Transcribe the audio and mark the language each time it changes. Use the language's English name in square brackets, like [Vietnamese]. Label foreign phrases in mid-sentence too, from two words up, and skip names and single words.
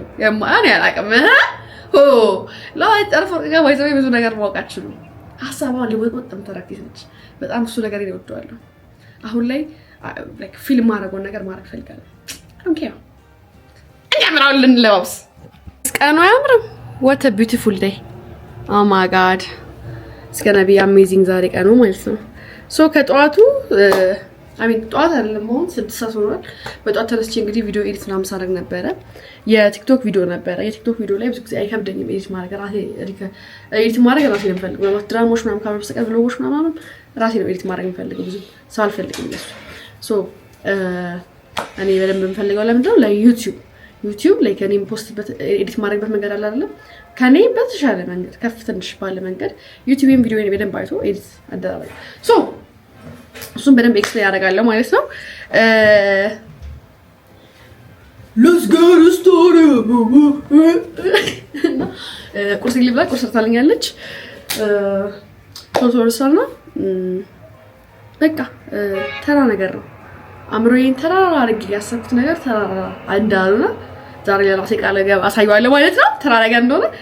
[Amharic] እኔ አላውቅም። ለጠርፎ ጋር ባይዘው ብዙ ነገር ማወቃችሁ ነው። ሀሳቧን በጣም ተራክት ነች። በጣም እሱ ነገር ይወደዋለሁ። አሁን ላይ ፊልም ማድረገውን ነገር ማድረግ ፈልጋለሁ። ኦኬ እንያምራው ልንለባብስ። ቀኑ አያምርም? [English] what a beautiful day. oh my god it's gonna be amazing [Amharic] ዛሬ ቀኑ ማለት ነው። ሶ ከጠዋቱ ጠዋት አይደለም አሁን 6 ሰዓት ሆኗል። በጠዋት ተነስቼ እንግዲህ ቪዲዮ ኤዲት ምናምን ሳደርግ ነበረ። የቲክቶክ ቪዲዮ ነበረ። የቲክቶክ ቪዲዮ ላይ ብዙ ጊዜ አይከብደኝም ኤዲት ማድረግ። ራሴ ነው የምፈልገው። ማለት ድራማዎች ምናምን ካሜራ በስተቀር ብሎጎች ምናምን ራሴ ነው ኤዲት ማድረግ የምፈልገው። ብዙ ሰው አልፈልግም ለሱ። ሶ እኔ በደንብ የምፈልገው ለምንድን ነው ለዩቲዩብ ላይ ከኔ ፖስትበት ኤዲት ማድረግበት መንገድ አለ አይደለም። ከኔ በተሻለ መንገድ ከፍ ትንሽ ባለ መንገድ ዩቲዩብን ቪዲዮ በደንብ አይቶ ኤዲት አደረጋለሁ። ሶ እሱን በደንብ ኤክስፕሌን ያደርጋለሁ ማለት ነው። [English] let's get started [Amharic] ቁርስ ልብላ። ቁርስ ሰርታልኛለች። ቶቶርሳና በቃ ተራ ነገር ነው። አምሮዬን ተራ አድርጌ ያሰብኩት ነገር ተራ እንዳልሆነ ዛሬ ለራሴ ቃል አሳየዋለሁ ማለት ነው። ተራ ነገር እንደሆነ